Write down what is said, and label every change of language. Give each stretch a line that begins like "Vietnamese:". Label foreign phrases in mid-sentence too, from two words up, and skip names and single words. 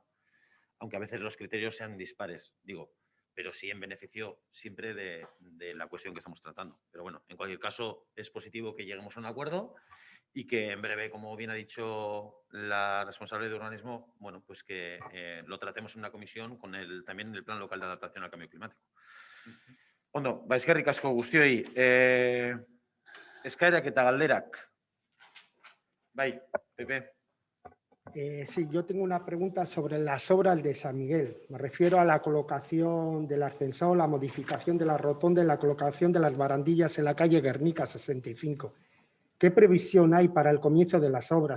Spanish: Aunque a veces los criterios sean dispares, digo, pero sí en beneficio siempre de la cuestión que estamos tratando. Pero bueno, en cualquier caso, es positivo que lleguemos a un acuerdo y que en breve, como bien ha dicho la responsable de urbanismo, bueno, pues que lo tratemos en una comisión con también el Plan Local de Adaptación al Cambio Climático.
Basque: Ondo, eskerrik asko guztioi. Eskaerak eta galderak. Bai, Pepe.
Spanish: Sí, yo tengo una pregunta sobre las obras de San Miguel. Me refiero a la colocación del ascensor, la modificación de la rotonda y la colocación de las barandillas en la calle Guernica 65. ¿Qué previsión hay para el comienzo de las obras?